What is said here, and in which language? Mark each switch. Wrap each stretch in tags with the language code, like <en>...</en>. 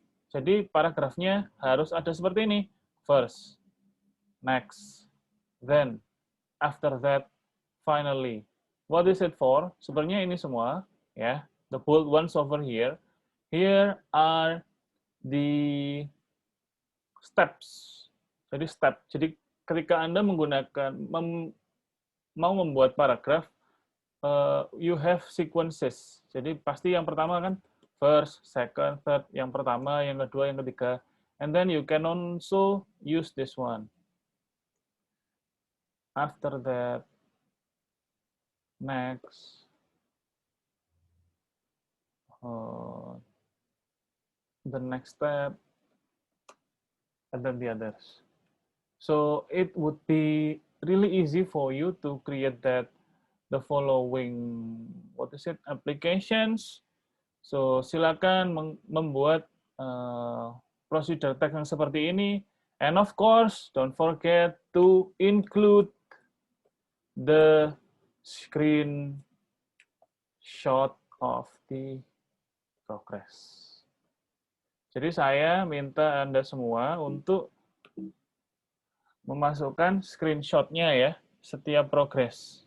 <id>Jadi paragrafnya harus ada seperti ini.</id> <en>First, next, then, after that, finally. What is it for?</en> <id>Sebenarnya ini semua, ya,</id> <en>the bold ones over here. Here are the steps.</en> <id>Jadi</id> <en>step.</en> <id>Jadi ketika Anda menggunakan mau membuat paragraf,</id> <en>you have sequences.</en> <id>Jadi pasti yang pertama kan</id> <en>first, second, third,</en> <id>yang pertama, yang kedua, yang ketiga.</id> <en>And then you can also use this one. After that, next, the next step, and then the others. So it would be really easy for you to create the following, what is it, applications.</en> <id>So silakan membuat procedure text yang seperti ini.</id> <en>And of course, don't forget to include the screenshot of the progress.</en> <id>Jadi saya minta Anda semua untuk memasukkan screenshot-nya ya, setiap progress.</id>